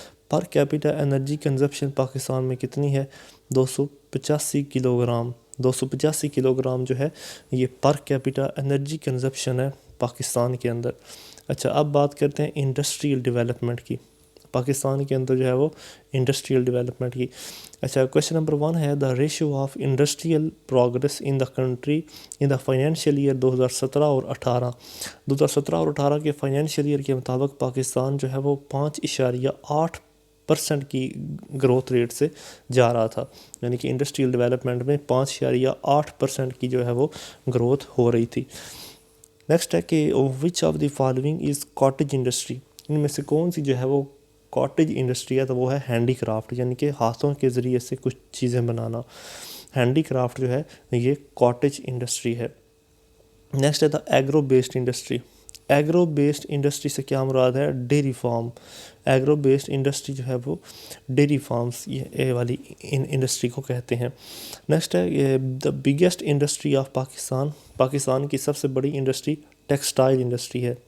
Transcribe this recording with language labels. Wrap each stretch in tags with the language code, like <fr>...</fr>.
<ur>Per capita energy consumption Pakistan میں کتنی ہے؟ 285 کلو گرام. 285 کلو گرام جو ہے یہ پر کیپیٹا انرجی کنزپشن ہے پاکستان کے اندر. اچھا اب بات کرتے ہیں انڈسٹریل ڈیولپمنٹ کی. پاکستان کے اندر جو ہے وہ انڈسٹریل ڈیولپمنٹ کی. اچھا کویشچن نمبر 1 ہے</ur> <en>The ratio of industrial progress in the country in the financial year 2017 اور 18.</en> <ur>2017 اور 18 کے فائنینشیل ایئر کے مطابق پاکستان جو ہے وہ 5.8% کی گروتھ ریٹ سے جا رہا تھا. یعنی کہ انڈسٹریل ڈیولپمنٹ میں 5.8% کی جو ہے وہ گروتھ ہو رہی تھی. نیکسٹ ہے کہ</ur> <en>Which of the following is cottage industry.</en> <ur>ان میں سے کون سی جو ہے وہ کاٹیج انڈسٹری ہے؟ تو وہ ہے ہینڈی کرافٹ یعنی کہ ہاتھوں کے ذریعے سے کچھ چیزیں بنانا. ہینڈی کرافٹ جو ہے یہ کاٹیج انڈسٹری ہے. نیکسٹ ہے</ur> <en>The agro based industry.</en> <ur>Agro based industry سے کیا مراد ہے؟ Dairy farm. Agro based industry جو ہے وہ ڈیری فارمز یہ والی انڈسٹری کو کہتے ہیں. نیکسٹ ہے</ur> <en>The biggest industry of Pakistan.</en> <ur>Pakistan کی سب سے بڑی انڈسٹری ٹیکسٹائل انڈسٹری ہے.</ur>